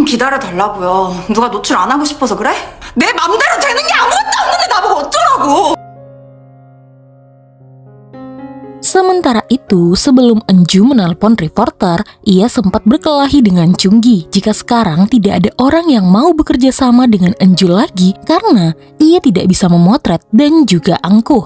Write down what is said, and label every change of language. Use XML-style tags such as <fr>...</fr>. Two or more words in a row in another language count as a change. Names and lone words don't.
<ko>기다려달라고요. 누가 노출 안 하고 싶어서 그래? 내 맘대로 되는 게 아무것도 없는데 나보고 어쩌라고.</ko> <id>Sementara itu, sebelum Eunju menelpon reporter, ia sempat berkelahi dengan Chunggi jika sekarang tidak ada orang yang mau bekerja sama dengan Eunju lagi karena ia tidak bisa memotret dan juga angkuh.</id>